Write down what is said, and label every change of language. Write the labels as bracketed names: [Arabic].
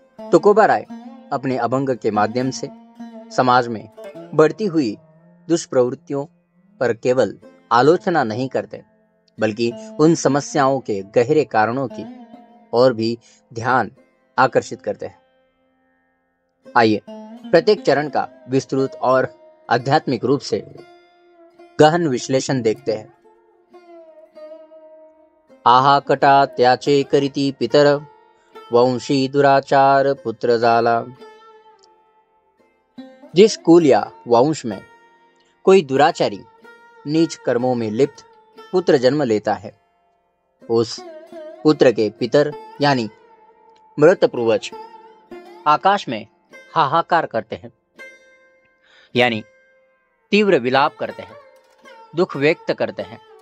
[Hindi] तुकोबा राय अपने अभंग के माध्यम से समाज में बढ़ती हुई दुष्प्रवृत्तियों पर केवल आलोचना नहीं करते, बल्कि उन समस्याओं के गहरे कारणों की और भी ध्यान आकर्षित करते हैं। आइए प्रत्येक चरण का विस्तृत और आध्यात्मिक रूप से गहन विश्लेषण देखते हैं। [Marathi] आहा कटा त्याचे करीती पितर, वंशी दुराचार पुत्र जाला। [Hindi] जिस कुल या वंश में कोई दुराचारी नीच कर्मों में लिप्त पुत्र जन्म लेता है, उस पुत्र के पितर यानी मृत पूर्वज आकाश में हाहाकार करते हैं, यानी तीव्र विलाप करते हैं, दुख व्यक्त करते हैं।